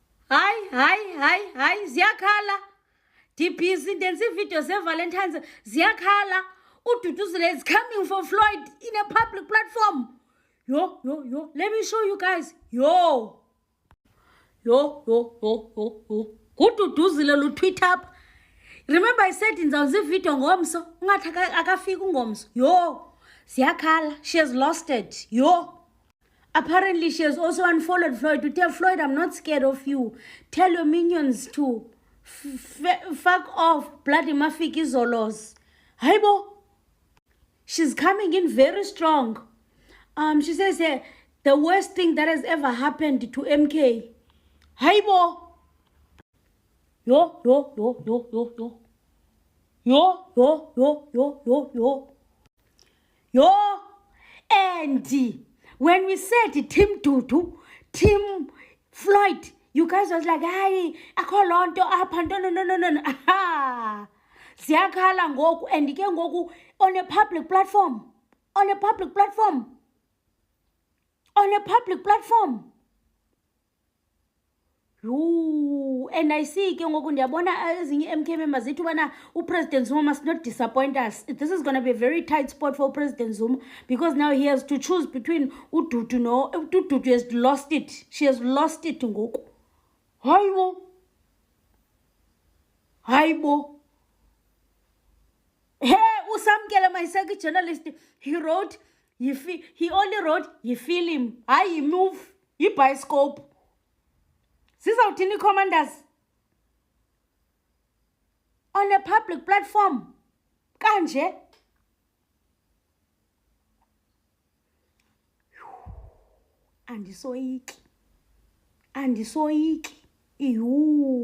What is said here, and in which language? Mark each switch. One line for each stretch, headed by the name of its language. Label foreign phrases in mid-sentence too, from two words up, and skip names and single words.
Xhosa: Hayi, ziyakhala. Ndibhizi ndenza iividiyo zeValentine's. Ziyakhala.
English: Ududuzile is coming for Floyd in a public platform. Yo. Let me show you guys. Yo.
Xhosa: Ududuzile lutweet up.
English: Remember I said
Xhosa: ndizawuza ividiyo ngomso. Ungathi akafika ungomso. Yo. Ziyakhala.
English: She has lost it. Yo. Apparently, she has also unfollowed Floyd to tell Floyd, I'm not scared of you. Tell your minions to fuck off. Bloody Mafiki Zolos. Haibo. She's coming in very strong. She says the worst thing that has ever happened to MK.
Xhosa: Haibo. Yo. Andy.
English: When we said Team Dudu, Team Floyd, you guys was like, hey, I call on to up and no. Aha.
Xhosa: Ziyakhala ngoku
English: and
Xhosa: ke ngoku
English: on a public platform. Ooh, and I see
Xhosa: ke ngoku ndiyabona ezinye
English: MK members
Xhosa: zithi ubana uPresident Zuma
English: must not disappoint us. This is going to be a very tight spot for President Zuma because now he has to choose between
Xhosa: uDudu no uDudu
English: has lost it. She has lost it ngoku. Hayibo. Hey, uSamkele Mayiseka journalist, he only wrote, you feel him.
Xhosa: Hayi move, yibioscope.
English: Sizawuthini commanders on a public platform kanje.
Xhosa: Andisoyiki. Iyu.